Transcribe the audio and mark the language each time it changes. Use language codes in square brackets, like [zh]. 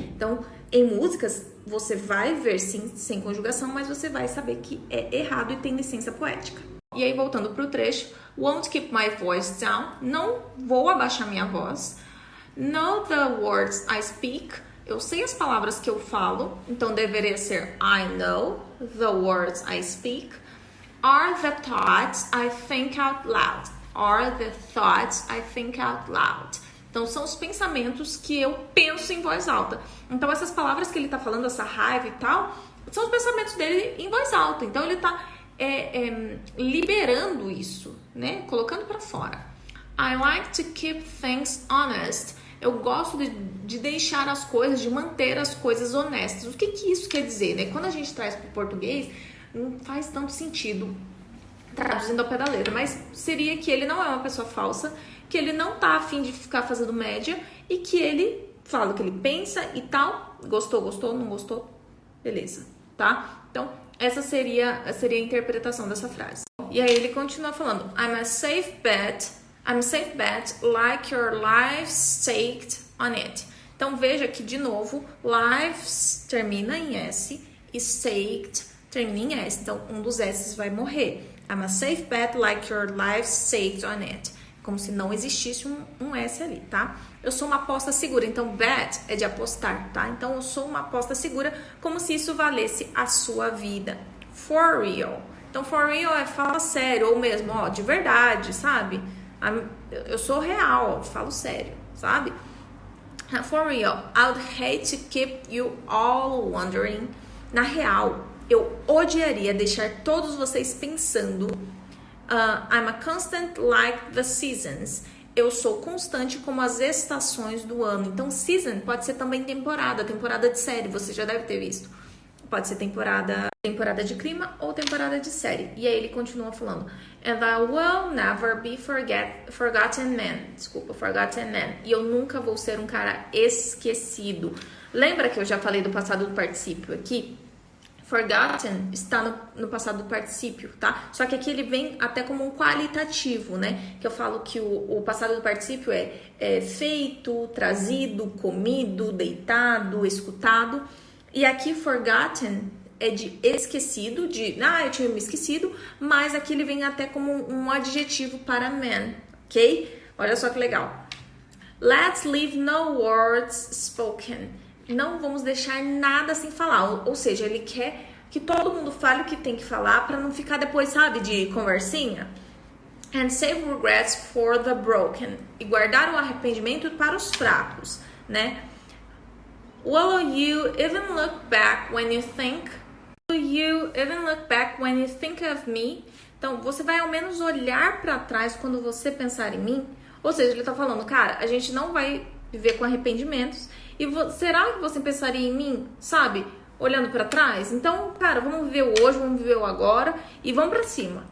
[pt] Então, em músicas, você vai ver sim, sem conjugação, mas você vai saber que é errado e tem licença poética. E aí, voltando para o trecho, [en] won't keep my voice down, [pt] não vou abaixar minha voz. [en] Know the words I speak. [pt] Eu sei as palavras que eu falo, então deveria ser [en] I know the words I speak. Are the thoughts I think out loud. Are the thoughts I think out loud. [pt] Então, são os pensamentos que eu penso em voz alta. Então, essas palavras que ele tá falando, essa raiva e tal, são os pensamentos dele em voz alta. Então, ele tá liberando isso, né? Colocando para fora. [en] I like to keep things honest. [pt] Eu gosto de deixar as coisas, de manter as coisas honestas. O que isso quer dizer, né? Quando a gente traz para o português, não faz tanto sentido traduzindo ao pé da letra, mas seria que ele não é uma pessoa falsa, que ele não tá afim de ficar fazendo média e que ele fala o que ele pensa e tal. Gostou, não gostou? Beleza, tá? Então, essa seria a interpretação dessa frase. E aí ele continua falando, [en] I'm a safe bet like your life's staked on it. [pt] Então, veja que, de novo, lives termina em S e staked termina em S. Então, um dos S's vai morrer. [en] I'm a safe bet like your life's staked on it. [pt] Como se não existisse um S ali, tá? Eu sou uma aposta segura. Então, bet é de apostar, tá? Então, eu sou uma aposta segura como se isso valesse a sua vida. [en] For real. [pt] Então, for real é fala sério, ou mesmo, ó, de verdade, sabe? Eu sou real, falo sério, sabe? [en] For real, I'd hate to keep you all wondering. [pt] Na real, eu odiaria deixar todos vocês pensando. [en] I'm a constant like the seasons. [pt] Eu sou constante como as estações do ano. Então, season pode ser também temporada de série, você já deve ter visto. Pode ser temporada de clima ou temporada de série. E aí ele continua falando. [en] And I will never be forgotten man. [pt] Desculpa, [en] forgotten man. [pt] E eu nunca vou ser um cara esquecido. Lembra que eu já falei do passado do particípio aqui? Forgotten está no passado do particípio, tá? Só que aqui ele vem até como um qualitativo, né? Que eu falo que o passado do particípio é feito, trazido, comido, deitado, escutado. E aqui forgotten é de esquecido, eu tinha me esquecido, mas aqui ele vem até como um adjetivo para man, ok? Olha só que legal. [en] Let's leave no words spoken. [pt] Não vamos deixar nada sem falar, ou seja, ele quer que todo mundo fale o que tem que falar pra não ficar depois, sabe, de conversinha. [en] And save regrets for the broken. [pt] E guardar o arrependimento para os fracos, né? [en] Will you even look back when you think? Will you even look back when you think of me? [pt] Então, você vai ao menos olhar para trás quando você pensar em mim? Ou seja, ele tá falando, cara, a gente não vai viver com arrependimentos. E será que você pensaria em mim, sabe? Olhando para trás? Então, cara, vamos viver o hoje, vamos viver o agora e vamos para cima.